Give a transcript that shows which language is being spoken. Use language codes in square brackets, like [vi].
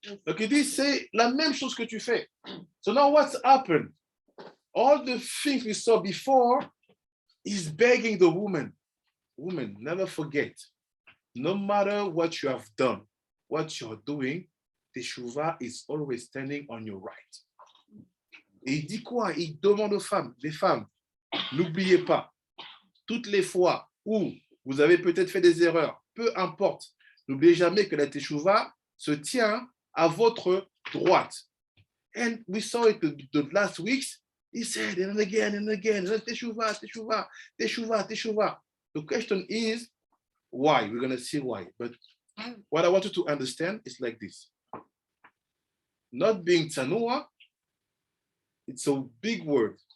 [fr] Donc il dit, c'est la même chose que tu fais. [en] So now what's happened? All the things we saw before is begging the woman. Woman, never forget, no matter what you have done, what you're doing, Teshuvah is always standing on your right. [fr] Et il dit quoi? Il demande aux femmes, les femmes, n'oubliez pas, toutes les fois où vous avez peut-être fait des erreurs, peu importe, n'oubliez jamais que la Teshuvah se tient à votre droite. [en] And we saw it the last weeks. He said and again, Teshuvah, Teshuvah, Teshuvah, Teshuvah. The question is, why? We're going to see why. But what I want you to understand is like this. Not being tsanua, it's a big word.